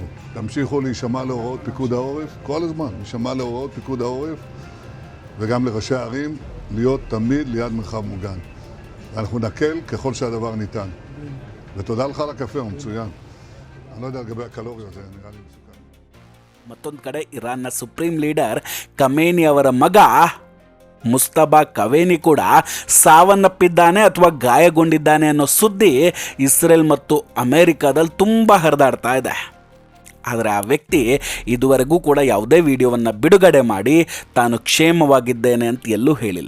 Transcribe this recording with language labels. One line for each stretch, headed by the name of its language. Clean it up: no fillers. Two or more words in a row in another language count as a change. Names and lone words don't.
Hebrew: תמשיכו להישמע להוראות פיקוד העורף, כל הזמן, להישמע להוראות פיקוד העורף, וגם לראשי הערים, להיות תמיד ליד מרחב מוגן. ואנחנו נקל ככל שהדבר ניתן. ותודה לך על הקפה, הוא מצוין. אני לא יודע לגבי הקלוריות, זה נראה לי מסוכן.
Kannada: ಮತ್ತೊಂದು ಕಡೆ ಇರಾನ್ನ
English: supreme leader
Kannada: ಖಮೇನಿ ಅವರ ಮಗ ಮುಸ್ತಬಾ ಕವೇನಿ ಕೂಡ ಸಾವನ್ನಪ್ಪಿದ್ದಾನೆ ಅಥವಾ ಗಾಯಗೊಂಡಿದ್ದಾನೆ ಅನ್ನೋ ಸುದ್ದಿ ಇಸ್ರೇಲ್ ಮತ್ತು ಅಮೆರಿಕದಲ್ಲಿ ತುಂಬ ಹರಿದಾಡ್ತಾ ಇದೆ. ಆದರೆ ಆ ವ್ಯಕ್ತಿ ಇದುವರೆಗೂ ಕೂಡ ಯಾವುದೇ ವಿಡಿಯೋವನ್ನು ಬಿಡುಗಡೆ ಮಾಡಿ ತಾನು ಕ್ಷೇಮವಾಗಿದ್ದೇನೆ ಅಂತ ಎಲ್ಲೂ ಹೇಳಿಲ್ಲ.